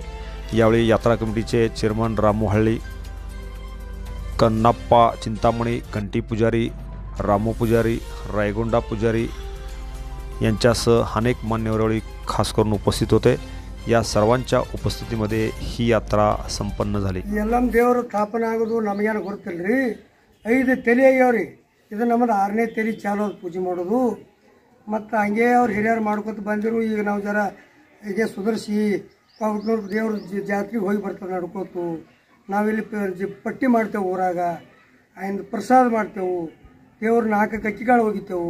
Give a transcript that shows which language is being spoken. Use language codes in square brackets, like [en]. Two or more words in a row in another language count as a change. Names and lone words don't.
[mr] यावेळी यात्रा कमिटीचे चेअरमन रामू हळ्ळी, कन्नाप्पा चिंतामणी, घंटी पुजारी, रामू पुजारी, रायगोंडा पुजारी यांच्यासह अनेक मान्यवर खास करून उपस्थित होते। या सर्वांच्या उपस्थितीमध्ये ही यात्रा संपन्न झाली। [kn] यल्लಮ್ಮ ದೇವರು ಸ್ಥಾಪನೆ ಆಗೋದು ನಮಗೇನು ಗೊತ್ತಿಲ್ಲರಿ। 5 ತಲೆ ಆಗ್ಯಾವ್ರಿ। ಇದು ನಮ್ಮದು 6ನೇ ತಲೆ ಚಾಲು ಪೂಜೆ ಮಾಡೋದು। ಮತ್ತು ಹಂಗೆ ಅವ್ರು ಹಿರಿಯರು ಮಾಡ್ಕೊತ ಬಂದಿರು। ಈಗ ನಾವು ಜರ ಹೀಗೆ ಸುಧಾರಿಸಿ ಪೌಟ್ನೂರು ದೇವ್ರ ಜಾತ್ರೆಗೆ ಹೋಗಿ ಬರ್ತಾರೆ ನಡ್ಕೋತು। ನಾವಿಲ್ಲಿ ಪಟ್ಟಿ ಮಾಡ್ತೇವೆ, ಊರಾಗ ಆಯ್ತು ಪ್ರಸಾದ ಮಾಡ್ತೇವೆ, ದೇವ್ರ 4 ಅಕ್ಕಿಕಾಳು ಹೋಗಿತ್ತೇವೆ।